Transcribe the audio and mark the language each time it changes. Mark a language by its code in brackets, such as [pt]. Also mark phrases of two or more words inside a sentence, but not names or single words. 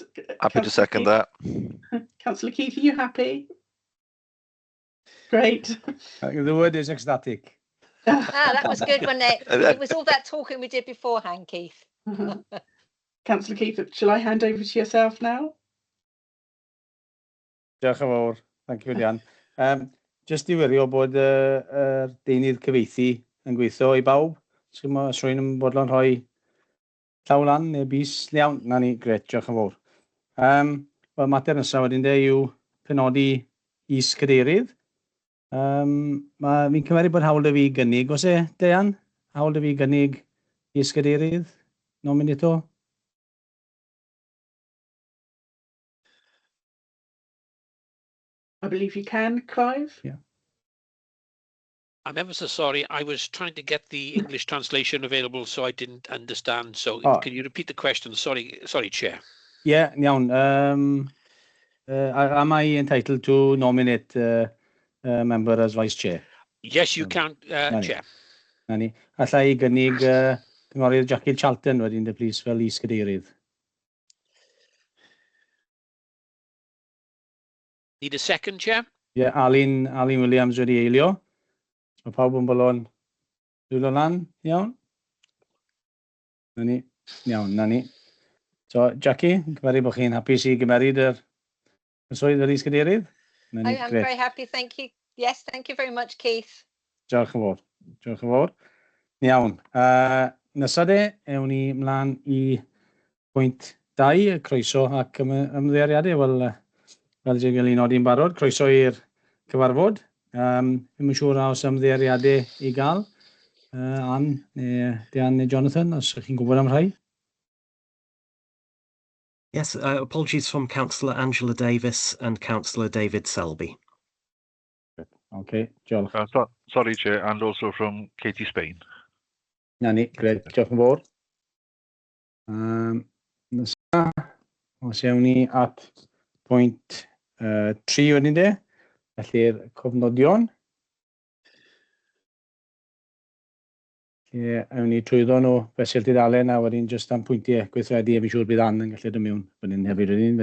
[en] Happy to second that. Councillor Keith, are you happy? Great. The word is ecstatic. That was good, wasn't it? It was all that talking we did beforehand, Keith. Councillor Keith, shall I hand over to yourself now? [cy] Diolch yn fawr. [en] Thank you, Dian. [cy] Just i wirio bod deunydd cyfeithi yn gweithio i bawb. Os rwy'n yn bodlon rhoi llaw lan neu bus iawn. Na ni, gret, diolch yn fawr. Wel, mater nesaf wedyn yw penodi is-cadeirydd. Fi'n cymeru bod hawl da fi gynnig, os Dian? Hawl da fi gynnig is-cadeirydd? Nominato? [en] I believe you can, Clive. Yeah. I'm ever so sorry. I was trying to get the English translation available, so I didn't understand. So can you repeat the question? Sorry, Chair. [cy] Yeah, iawn. [en] Am I entitled to nominate a member as vice chair? Yes, you can, Chair. [cy] Na ni. Alla I gynnig cynghorydd Jackie Charlton wedyn dy plîs fel is-cadeirydd. [en] Need a second, Chair? Yeah, [cy] Alun Williams wedi eilio. Mae pawb yn bolon dwylo lan, iawn? Na ni, iawn, na ni. So, Jackie, cymeru bod chi'n hapus I gymeryd yr swydd fel is-cadeirydd? [en] I am very happy, thank you. Yes, thank you very much, Keith. [cy] Diolch yn fawr. Diolch yn fawr. Iawn. Nesa ewn ni mlaen I pwynt 2, y croeso ac ymddeiriadau. Wel, fel dwi'n gael ei nodi'n barod, croeso i'r cyfarfod. Ddim yn siŵr os ymddeiriadau I gael. Ann, Dian neu Jonathan, os ydych chi'n gwybod am rhai? [en] Yes, apologies from Councillor Angela Davis and Councillor David Selby. [cy] Okay, diolch. [en] Sorry, Chair, and also from Katie Spain. [cy] Na ni, gred, diolch yn fawr. Nesa, os ewn ni at pwynt 3 wedyn de, felly'r cofnodion. Ewn ni trwyddo nhw fesul dudalen a wedyn jyst am pwyntiau gweithredu a fi siŵr bydd Ann yn gallu dod mewn wedyn hefyd wedyn.